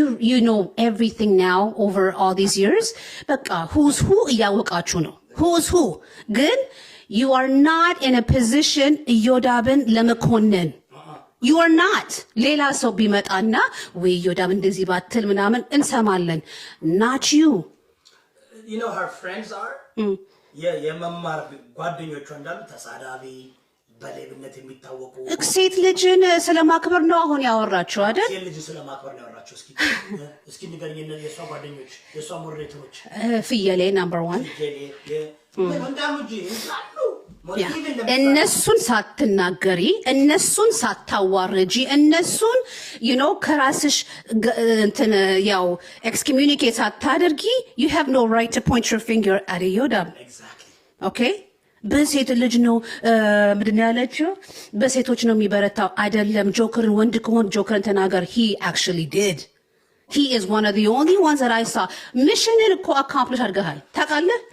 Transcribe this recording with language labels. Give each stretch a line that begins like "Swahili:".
English: you know everything now over all these years በቃ who's who
Amharic: እያወቃችሁ ነው
English: who's who ግን you are not in a position
Amharic: ኢዮዳብን ለመኮነን
English: you are not
Amharic: ሌላ ሰው ቢመጣና ወይ ኢዮዳብ እንደዚህ ባትል ምናምን እንሰማለን
English: not you. You know her friends are
Amharic: የመማር ጓደኞቿ እንዳሉ ተሳዳቢ በሌብነት የሚታወቁ ሴት ልጅን ስለማክበር ነው አሁን ያወራችሁ አይደል? ሴት ልጅ ስለማክበር ነው ያወራችሁ። እስኪ ንገሪኝ የሷ ጓደኞች የሷ ሞዴሬተሮች ፍየሌ ነምበር 1 ወንዳሙጂ ይላሉ። እነሱን ሳትናገሪ እነሱን ሳታዋርጂ እነሱን
English: you know
Amharic: ከራስሽ እንትን ያው
English: excommunicate
Amharic: ሳታደርጊ
English: you have no right to point your finger at Yodam. Exactly.
Amharic: Okay? በሴት ልጅ ነው ምንድን ያለችው? በሴቶች ነው የሚበረታው አይደለም። ጆከርን ወንድ ከሆነ ጆከርን ተናገር.
English: He actually did. He is one of the only ones that I saw.
Amharic: Mission እኮ accomplish አድርገሃል ታውቃለህ?